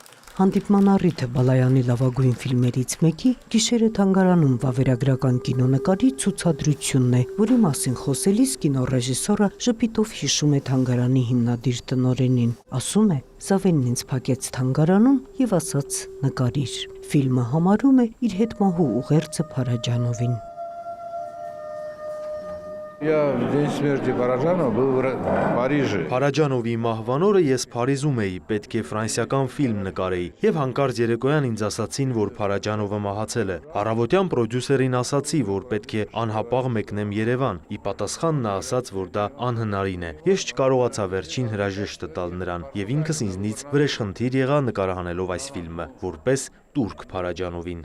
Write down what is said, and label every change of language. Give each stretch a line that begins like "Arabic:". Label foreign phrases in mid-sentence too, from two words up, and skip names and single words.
Armenian: Հանդիպման առիթը Բալայանի լավագույն ֆիլմերից մեկի Գիշերը թանգարանում վավերագրական կինոնկարի ցուցադրությունն է, որի մասին խոսելիս կինոռեժիսորը ժպիտով հիշում է թանգարանի հիմնադիր տնօրենին, ասում է. Զավենն ինձ փակեց թանգարանում եւ ասաց նկարիր։ Ֆիլմը համարում է իր հետմահու ուղերձը Փարաջանովին։
Russian: Я в день смерти Параджанова был в Париже.
Armenian: Փարաջանովի մահվան օրը ես Փարիզում էի, պետք է ֆրանսիական ֆիլմ նկարեի, եւ հանկարծ երեկոյան ինձ ասացին, որ Փարաջանովը մահացել է։ Առավոտյան պրոդյուսերին ասացի, որ պետք է անհապաղ մեկնեմ Երևան։ Ի պատասխան նա ասաց, որ դա անհնարին է։ Ես չկարողացա վերջին հրաժեշտը տալ նրան, եւ ինքս ինձնից վրեժխնդիր եղա նկարահանելով այս ֆիլմը, որպես տուրք Փարաջանովին։